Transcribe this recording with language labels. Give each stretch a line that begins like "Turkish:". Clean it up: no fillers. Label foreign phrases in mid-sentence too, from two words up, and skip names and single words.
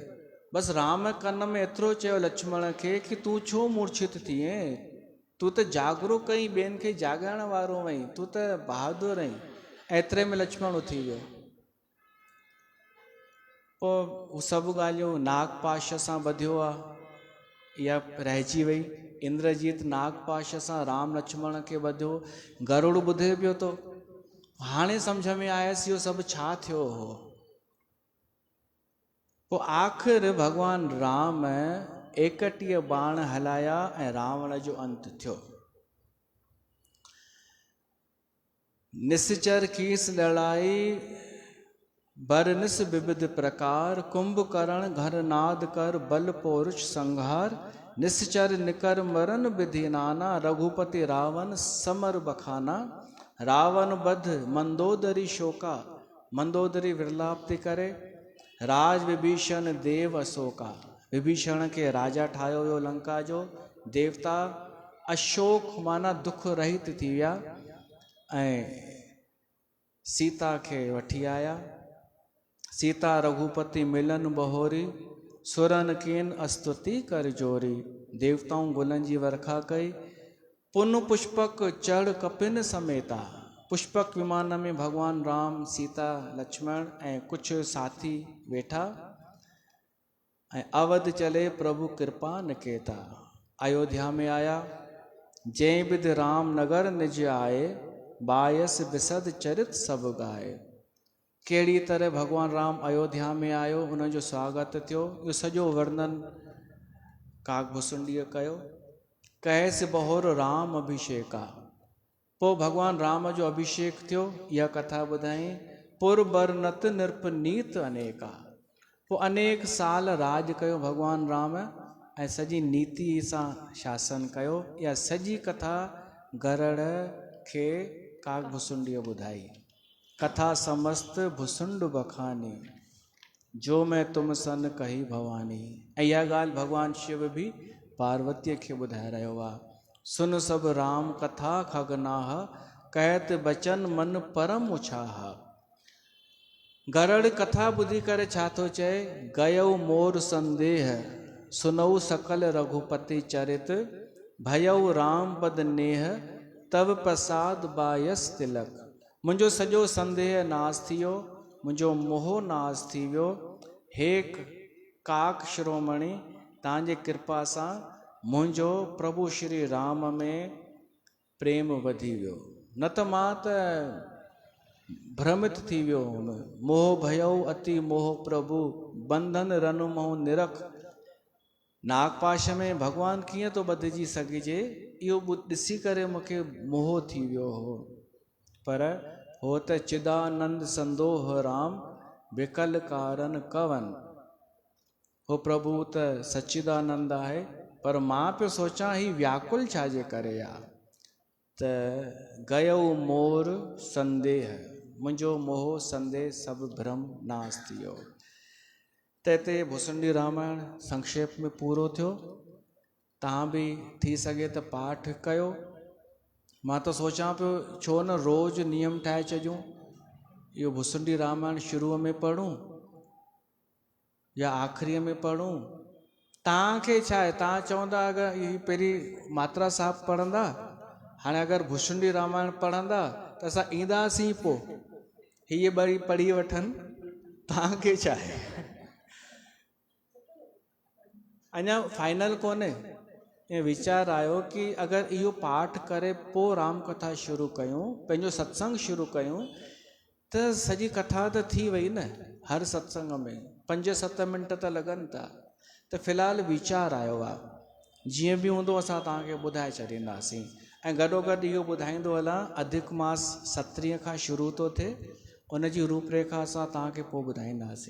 Sindhi: बसि राम कन में एतिरो चयो लक्ष्मण खे कि तूं छो मूर्छित थिए, तूं त जागरो कई, ॿियनि खे जाॻाइण वारो वई, तूं त बहादुर आहीं। एतिरे में लक्ष्मण उथी वियो। पोइ सभु ॻाल्हियूं नागपाश सां ॿधियो आहे, इहा रहिजी वई। इंद्रजीत नागपाश सां राम लक्ष्मण खे ॿधियो। गरुड़ ॿुधे पियो थो। हाणे सम्झ में आयसि इहो सभु छा थियो हो। पोइ आख़िर भॻवान राम 31 बाण हलाया ऐं रावण जो अंत थियो।
Awadhi: निश्चर कीस लड़ाई बरनिस विविध प्रकार, कुंभकर्ण घर नाद कर बल पौरुष संहार। निश्चर निकर मरन विधि नाना, रघुपति रावण समर बखाना। रावण बध मंदोदरी शोका,
Sindhi: मंदोदरी विरलाप थी करे।
Awadhi: राज विभीषण देव अशोका,
Sindhi: विभीषण खे राजा ठाहियो वियो लंका जो। देवता अशोक माना दुख रहित थी विया ऐं सीता खे वठी आया।
Awadhi: सीता रघुपति मिलन बहोरी, सुरन कीन अस्तुति कर जोरी।
Sindhi: देवताऊं गुलनि जी वर्खा कई।
Awadhi: पुन पुष्पक चढ़ कपिन समेता,
Sindhi: पुष्पक विमान में भगवान राम सीता लक्ष्मण ऐं कुझु साथी वेठा ऐं
Awadhi: अवध चले प्रभु कृपा निकेता।
Sindhi: अयोध्या में आया,
Awadhi: जंहिं विधि राम नगर निज आए, बायस बिसद चरित सब गाए।
Sindhi: कहिड़ी तरह भगवान राम अयोध्या में आयो, उनजो स्वागत थियो, इहो सॼो वर्णन काकभुसुंडीअ कयो।
Awadhi: कैस बहोर राम अभिषेका,
Sindhi: पोइ भगवान राम जो अभिषेक थियो, इहा कथा ॿुधाई।
Awadhi: पुर बरनत निरपनीत अनेका,
Sindhi: पोइ अनेक साल राज कयो भगवान राम ऐं सॼी नीति सां शासन कयो। इहा सॼी कथा गरुड़ खे काकभुसुंडीअ ॿुधाई।
Awadhi: कथा समस्त भुसुंड बखानी, जो मैं तुम सन कही भवानी।
Sindhi: ऐं इहा ॻाल्हि भॻवानु शिव बि पार्वतीअ खे ॿुधाए रहियो आहे।
Awadhi: सुन सभु राम कथा खगनाह, कहत बचन मन परम उछाह।
Sindhi: गरुड़ कथा ॿुधी करे छा थो चए,
Awadhi: गयो मोर संदेह, सुनऊ सकल रघुपति चरित। भयऊ राम पद नेह, तव प्रसाद बायस तिलक।
Sindhi: मुंहिंजो सॼो संदेह नाश थी वियो, मुंहिंजो मोह नाश थी वियो। हे काक शिरोमणि, तव्हांजे कृपा सां मुंहिंजो प्रभु श्री राम में प्रेम वधी वियो। न त मां त भ्रमित थी वियो हुउमि।
Awadhi: मोह भयो अति मोह प्रभु, बंधन रन मोह निरख।
Sindhi: नागपाश में भगवान कीअं थो ॿधिजी सघिजे, इहो ॾिसी करे मूंखे मोह थी वियो हो। पर हो त
Awadhi: चिदानंद संदोह राम, विकल कारण कवन।
Sindhi: हो प्रभु त सच्चिदानंद आहे, पर मां पियो सोचां ही व्याकुल छाजे करे आहे। त
Awadhi: गयो मोर संदेह,
Sindhi: मुंहिंजो मोह संदेह सभु भ्रम नाश थी वियो। त हिते भुसुंडी रामायण संक्षेप में पूरो थियो। तव्हां बि थी सघे त पाठ कयो। मां त सोचां पियो छो न रोज़ नियम ठाहे छॾियूं, इहो भुसुंडी रामायण शुरूअ में पढ़ूं या आख़िरीअ में पढ़ूं। तव्हांखे छा आहे, तव्हां चवंदा अगरि इहा पहिरीं मात्रा साहिबु पढ़ंदा, हाणे अगरि भुसुंडी रामायण पढ़ंदा त असां ईंदासीं पोइ हीअ ॿई पढ़ी वठनि। तव्हांखे छा आहे, अञा फाइनल कोन्हे। ऐं वीचार आयो कि अगरि इहो पाठ करे पोइ राम कथा शुरू कयूं, पंहिंजो सत्संग शुरू कयूं, त सॼी कथा त थी वई न। हर सत्संग में 5-7 मिंट त लॻनि था। त फ़िलहालु वीचार आयो आहे, जीअं बि हूंदो असां तव्हांखे ॿुधाए छॾींदासीं। ऐं गॾोगॾु इहो ॿुधाईंदो हलां, अधिक मास 27 खां शुरू थो थिए, उनजी रूपरेखा असां तव्हांखे पोइ ॿुधाईंदासीं।